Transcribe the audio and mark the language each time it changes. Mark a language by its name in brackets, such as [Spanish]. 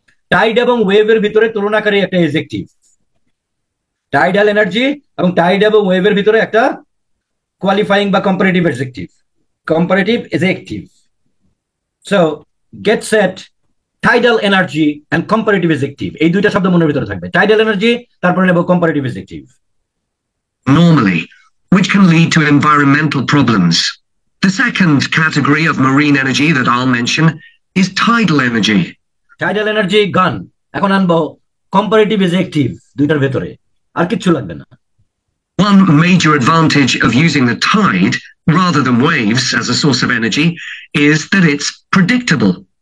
[Bangla] Tide এবং ওয়েভের ভিতরে তুলনাকারী একটা এডজেক্টিভ। টাইডাল এনার্জি এবং টাইড এবং ওয়েভের ভিতরে একটা কোয়ালিফাইং বা comparative adjective, comparative adjective. [English] so get set, [Bangla] tidal energy and comparative adjective, এই দুইটা শব্দ মনের ভিতরে থাকবে। টাইডাল এনার্জি, তারপরে নেব comparative adjective. [English] Normally, which can lead to environmental problems. The second category of marine energy that I'll mention is tidal energy. Tidal energy gone. [Bangla] এখন আনবো কম্পারেটিভ এডজেক্টিভ দুইটার ভেতরে, আর কিচ্ছু লাগবে না। [English] One major advantage of using the tide rather than waves as a source of energy is that it's predictable.